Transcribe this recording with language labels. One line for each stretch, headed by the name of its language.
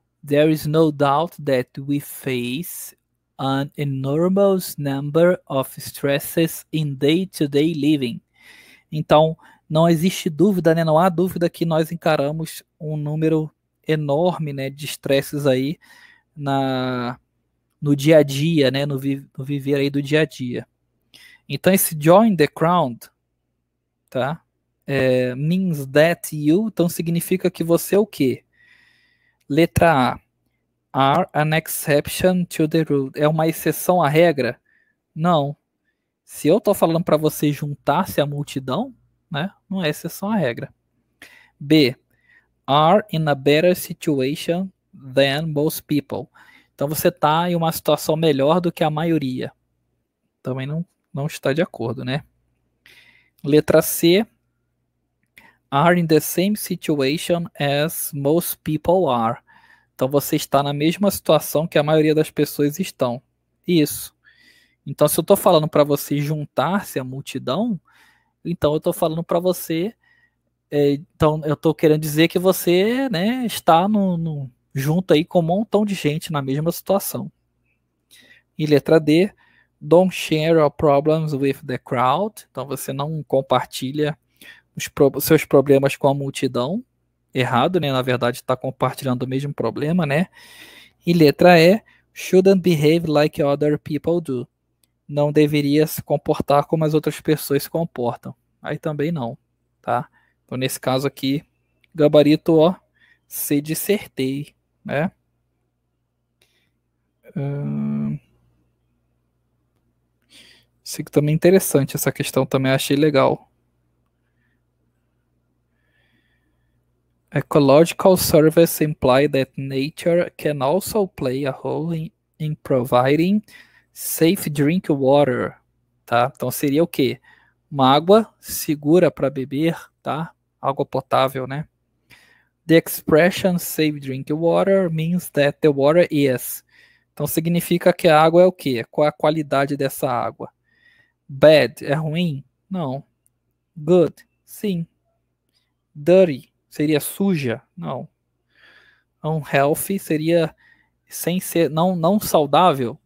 English: There is no doubt that we face an enormous number of stresses in day-to-day living.
Portuguese: Então, não existe dúvida, né? Não há dúvida que nós encaramos um número enorme, né, de estresses aí no dia a dia, né, no viver aí do dia a dia. Então, esse
English: join the crowd,
Portuguese: tá?
English: Means that you,
Portuguese: então significa que você é o quê? Letra A.
English: Are an exception to the rule.
Portuguese: É uma exceção à regra? Não. Se eu tô falando para você juntar-se à multidão, né? Não é exceção à regra. B.
English: Are in a better situation than most people.
Portuguese: Então você está em uma situação melhor do que a maioria. Também não está de acordo, né? Letra C.
English: Are in the same situation as most people are.
Portuguese: Então você está na mesma situação que a maioria das pessoas estão. Isso. Então se eu estou falando para você juntar-se à multidão, então eu estou falando para você. Então eu estou querendo dizer que você, né, está junto aí com um montão de gente na mesma situação. E letra D.
English: Don't share your problems with the crowd.
Portuguese: Então você não compartilha seus problemas com a multidão. Errado, né? Na verdade, está compartilhando o mesmo problema, né? E letra E,
English: shouldn't behave like other people do.
Portuguese: Não deveria se comportar como as outras pessoas se comportam. Aí também não, tá? Então, nesse caso aqui, gabarito, ó, C dissertei, né? Isso aqui também é interessante, essa questão também achei legal.
English: Ecological surveys imply that nature can also play a role in providing safe drink water, tá?
Portuguese: Então seria o quê? Uma água segura para beber, tá? Água potável, né?
English: The expression safe drink water means that the water is.
Portuguese: Então significa que a água é o quê? Qual é a qualidade dessa água? Bad é ruim? Não. Good? Sim. Dirty seria suja? Não. Unhealthy seria sem ser não saudável?